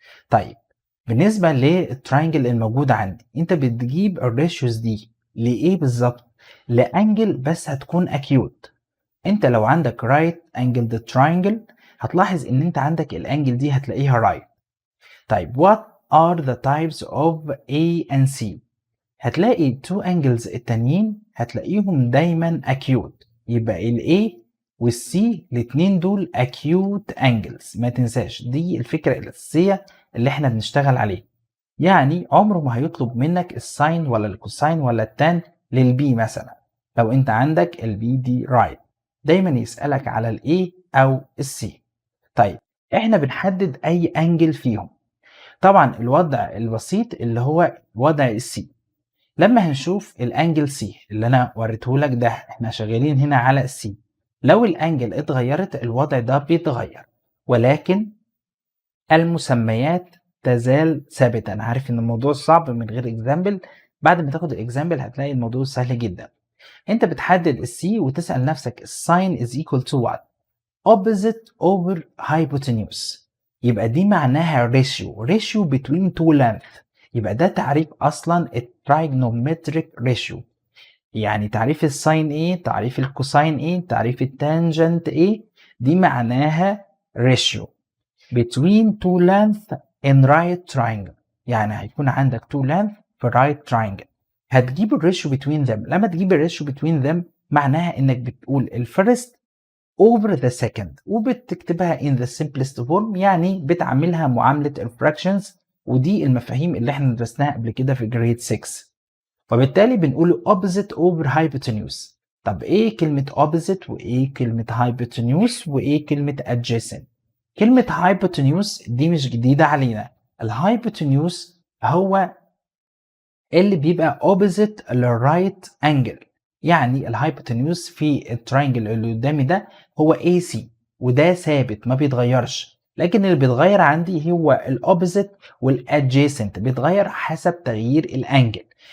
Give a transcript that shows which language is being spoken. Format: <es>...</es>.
<ar>طيب بالنسبة للتراينجل الموجود عندي، انت بتجيب الريشيوز دي لإيه بالظبط؟ لأنجل بس هتكون أكيوت. انت لو عندك رايت انجل تراينجل هتلاحظ ان انت عندك الانجل دي هتلاقيها رايت.</ar> <en>طيب what are the types of A and C؟</en> <ar>هتلاقي</ar> <en>two angles</en> <ar>التانيين هتلاقيهم دايما</ar> <en>acute.</en> <ar>يبقى ال A وال C الاتنين دول</ar> <en>acute angles.</en> <ar>ما تنساش دي الفكرة الأساسية اللي احنا بنشتغل عليه. يعني عمره ما هيطلب منك الساين ولا الكوساين ولا التان للبي مثلا. لو انت عندك البي دي رايت دايما يسألك على الاي او السي. طيب احنا بنحدد اي انجل فيهم. طبعا الوضع البسيط اللي هو وضع السي. لما هنشوف الانجل سي اللي انا وريته لك ده، احنا شغالين هنا على السي. لو الانجل اتغيرت الوضع ده بيتغير، ولكن المسميات تزال ثابتة. انا عارف ان الموضوع صعب من غير اكزامبل، بعد ما تاخد الاكزامبل هتلاقي الموضوع سهل جدا. انت بتحدد السي وتسأل نفسك الساين</ar> <en>is equal to what؟ opposite over hypotenuse.</en> <ar>يبقى دي معناها</ar> <en>ratio between two length.</en> <ar>يبقى ده تعريف اصلا الترايجنومتريك ريشيو. يعني تعريف الساين ايه، تعريف الكوساين ايه، تعريف التانجنت ايه. دي معناها</ar> <en>ratio between two length in right triangle.</en> <ar>يعني هيكون عندك two length في</ar> <en>right triangle.</en> <ar>هتجيب الريشيو</ar> <en>between them.</en> <ar>لما تجيب الريشيو between them معناها انك بتقول الفيرست over the second وبتكتبها</ar> <en>in the simplest form،</en> <ar>يعني بتعملها معاملة الفراكشنز. ودي المفاهيم اللي احنا درسناها قبل كده في جريد 6. وبالتالي بنقول</ar> <en>opposite over hypotenuse.</en> <ar>طب ايه كلمة opposite وايه كلمة hypotenuse وايه كلمة adjacent؟ كلمة hypotenuse دي مش جديدة علينا. الهايبوتنيوس هو اللي بيبقى opposite للرايت انجل. يعني الهايبوتنيوس في التراينجل اللي قدامي ده هو AC وده ثابت ما بيتغيرش، لكن اللي بيتغير عندي هو الاوبوزيت والادجيسنت، بيتغير حسب تغيير الانجل.</ar>